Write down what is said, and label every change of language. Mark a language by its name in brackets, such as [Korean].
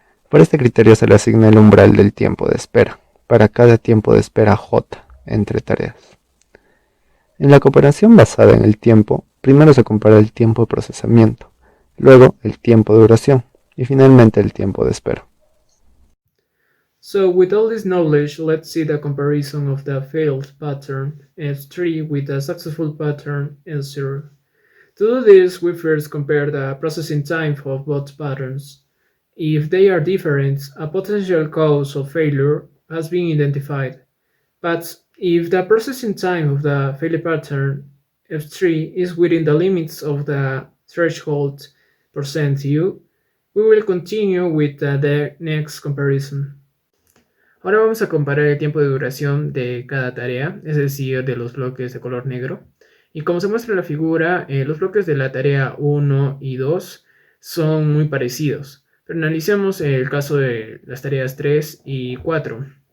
[Spanish] Por este criterio se le asigna el umbral del tiempo de espera, para cada tiempo de espera J entre tareas. En la comparación basada en el tiempo, primero se compara el tiempo de procesamiento, luego el tiempo de duración y finalmente el tiempo de espera. [English] So with all this knowledge, let's see the comparison of the failed pattern S3 with the successful pattern S0. To do this, we first compare the processing time of both patterns. If they are different, a potential cause of failure has been identified. But if the processing time of the failed pattern F3 is within the limits of the threshold %U, we will continue with the next comparison. [Spanish] Ahora vamos a comparar el tiempo de duración de cada tarea, es decir, de los bloques de color negro. Y como se muestra en la figura, los bloques de la tarea 1 y 2 son muy parecidos. Pero analicemos el caso de las tareas 3 y 4.